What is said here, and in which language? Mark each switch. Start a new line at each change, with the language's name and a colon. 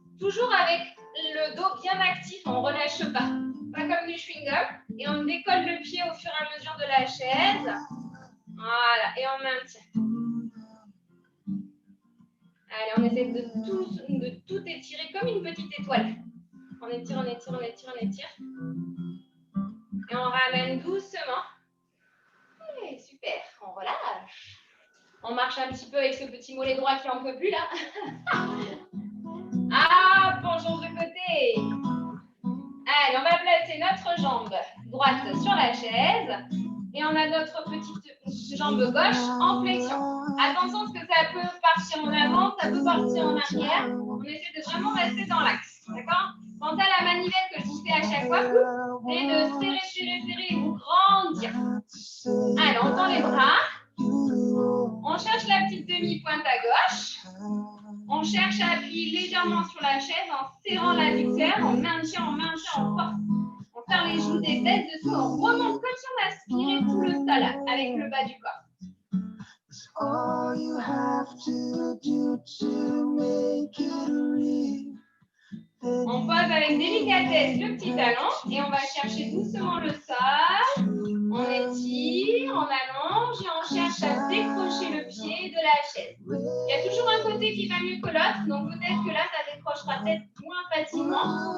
French: Toujours avec le dos bien actif, on ne relâche pas. Pas comme du chewing-gum. Et on décolle le pied au fur et à mesure de la chaise. Voilà, et on maintient. Allez, on essaie de tout étirer comme une petite étoile. On étire, on étire, on étire, on étire. Et on ramène doucement. Allez, super, on relâche. On marche un petit peu avec ce petit mollet droit qui n'en peut plus là. Ah, penchons de côté. Allez, on va placer notre jambe droite sur la chaise. Et on a notre petite jambe gauche en flexion. Attention parce que ça peut partir en avant, ça peut partir en arrière. On essaie de vraiment rester dans l'axe. D'accord? Quant à la manivelle que je vous fais à chaque fois, c'est de serrer, serrer, serrer et vous grandir. Allez, on tend les bras. On cherche la petite demi-pointe à gauche. On cherche à appuyer légèrement sur la chaise en serrant l'adducteur. On maintient, on force. On faire les joues des têtes dessous. On remonte comme si on aspirait tout le sol avec le bas du corps.
English: All you have to do to make it real.
French: On pose avec délicatesse le petit talon et on va chercher doucement le sol. On étire, on allonge et on cherche à décrocher le pied de la chaise. Il y a toujours un côté qui va mieux que l'autre, donc peut-être que là, ça décrochera peut-être moins facilement.